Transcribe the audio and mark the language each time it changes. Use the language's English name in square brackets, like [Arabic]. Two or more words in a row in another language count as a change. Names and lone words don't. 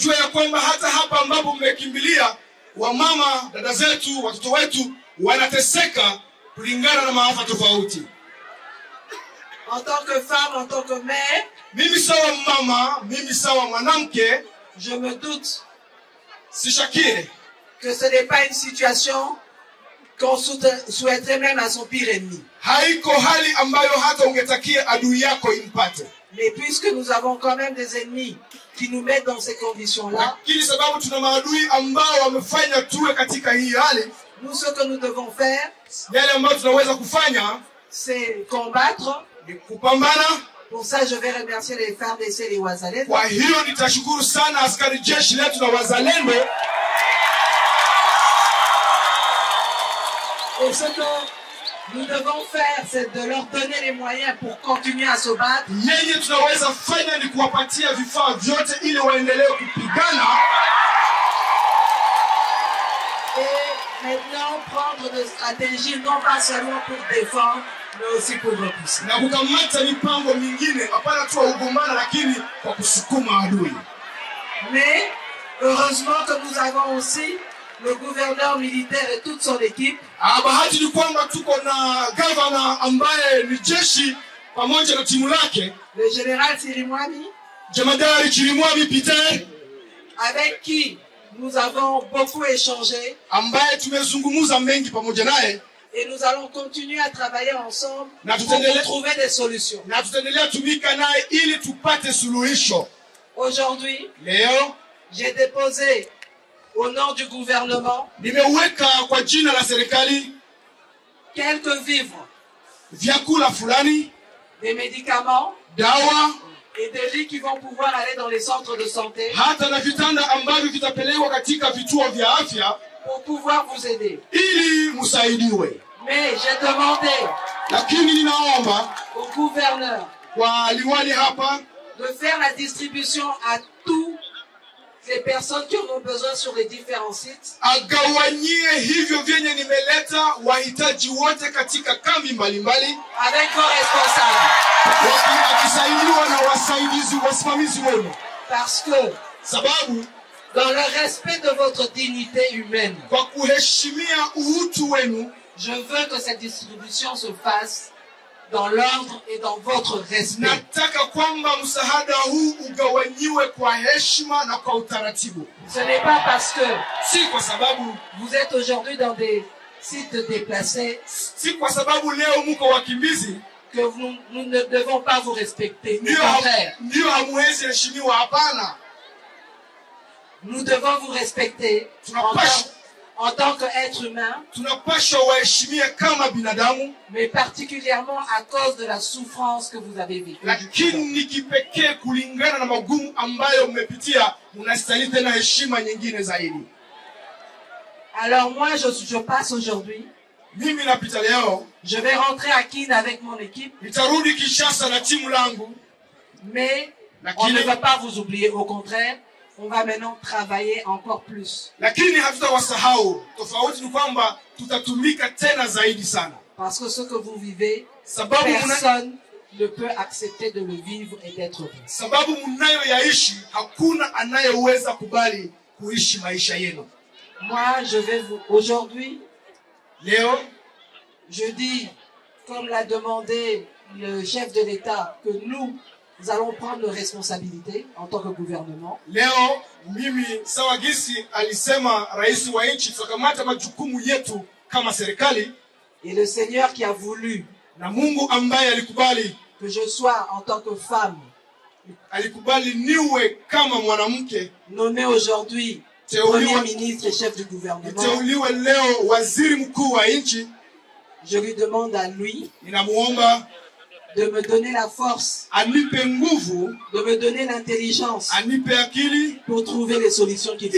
[French] En tant que femme, en tant que mère, je me doute que ce n'est pas une situation qu'on souhaiterait même à son pire ennemi. [Swahili] Haiko hali ambayo hata ungetakia adui yako impate. [French] Mais puisque nous avons quand même des ennemis qui nous mettent dans ces conditions-là, [Swahili] Lakini sababu tuna maadui ambao wamefanya tuwe katika hii hali, [French] nous ce que nous devons faire, [Swahili] yale ambayo tunaweza kufanya [French] c'est combattre. [Swahili] ni kupambana. [French] Pour ça, je vais remercier les FARDC et les Wazalendo. [Swahili] Kwa hiyo nitashukuru sana askari jeshi letu na wazalendo. [French] Et ce que nous devons faire, c'est de leur donner les moyens pour continuer à se battre. [Swahili] Yenye tunaweza fanya ni kuwapatia vifaa vyote ili waendelee kupigana. [French] Et maintenant, prendre des stratégies non pas seulement pour défendre, mais aussi pour repousser. [Swahili] Na kukamata mipango mingine, hapana tu ugombana lakini kwa kusukuma adui. [French] Mais heureusement que nous avons aussi le gouverneur militaire et toute son équipe. [Swahili] Bahati ni kwamba tuko na governor ambaye ni jeshi pamoja na timu lake, [French] Le général Sirimwami, [Swahili] Jemadari Chirimwami Peter, [French] avec qui nous avons beaucoup échangé. [Swahili] ambaye tumezungumza mengi pamoja naye, [French] Et nous allons continuer à travailler ensemble [Swahili] Na [French] pour [Swahili] tutaendelea- [French] trouver des solutions. [Swahili] na tutaendelea tumika naye ili tupate suluhisho. [French] Aujourd'hui, [Swahili] Leo [French] j'ai déposé au nom du gouvernement [Swahili] nimeweka kwa jina la serikali [French] quelques vivres, [Swahili] vyakula fulani, [French] des médicaments [Swahili] dawa, [French] et des lits qui vont pouvoir aller dans les centres de santé [Swahili] hata na vitanda ambavyo vitapelekwa katika vituo vya afya [French] pour pouvoir vous aider. [Swahili] ili msaidiwe. [French] Mais j'ai demandé [Swahili] Lakini ninaomba [French] au gouverneur [Swahili] kwa liwali hapa [French] de faire la distribution à toutes les personnes qui en ont besoin sur les différents sites, [Swahili] agawanyie hivyo vyenye nimeleta wahitaji wote katika kambi mbalimbali, [French] avec vos responsables. [Swahili] akisaidiwa na wasaidizi wasimamizi wenu, [French] Parce que [Swahili] sababu [French] dans le respect de votre dignité humaine, [Swahili] kwa kuheshimia utu wenu, [French] je veux que cette distribution se fasse dans l'ordre et dans votre respect. [Swahili] nataka kwamba msaada huu ugawanyiwe kwa heshima na kwa utaratibu. [French] Ce n'est pas parce que [Swahili] Si kwa sababu [French] vous êtes aujourd'hui dans des sites déplacés [Swahili] si kwa sababu leo mko wakimbizi [French] que nous ne devons pas vous respecter. Au [Swahili] ndio [French] contraire, [Swahili] ndio hamuwezi heshimiwa. Hapana, [French] nous devons vous respecter en tant qu'être humain, [Swahili] tunapaswa waheshimia kama binadamu, [French] mais particulièrement à cause de la souffrance que vous avez vécue. [Swahili] lakini kipekee kulingana na magumu ambayo mmepitia, mnastahili tena heshima nyingine zaidi. [French] Alors moi, je passe aujourd'hui. [Swahili] Mimi napita leo, [French] Je vais rentrer à Kin avec mon équipe, [Swahili] nitarudi Kinshasa na timu langu, [French] mais on ne va pas vous oublier. Au contraire, on va maintenant travailler encore plus. [Swahili] lakini hatutawasahau. Tofauti ni kwamba tutatumika tena zaidi sana, [French] Parce que ce que vous vivez, [Swahili] sababu [French] personne ne peut accepter de le vivre et d'être heureux. [Swahili] sababu mnayoyaishi hakuna anayeweza kubali kuishi maisha yenu. [French] Moi, je vais vous... Aujourd'hui, [Swahili] Leo [French] je dis, comme l'a demandé le chef de l'État, que nous allons prendre nos responsabilités en tant que gouvernement. [Swahili] leo mimi sawa gisi alisema rais wa nchi, tutakamata majukumu yetu kama serikali, [French] Et le Seigneur qui a voulu [Swahili] na Mungu ambaye alikubali [French] que je sois en tant que femme [Swahili] niwe kama mwanamke, [French] nommée aujourd'hui Premier ministre et chef du gouvernement. [Swahili] niteuliwe leo waziri mkuu wa nchi. [French] Je lui demande à lui [Swahili] Ninamuomba [French] de me donner la force, [Swahili] anipe nguvu, [French] de me donner l'intelligence [Swahili] anipe akili [French] pour trouver les solutions qu'il faut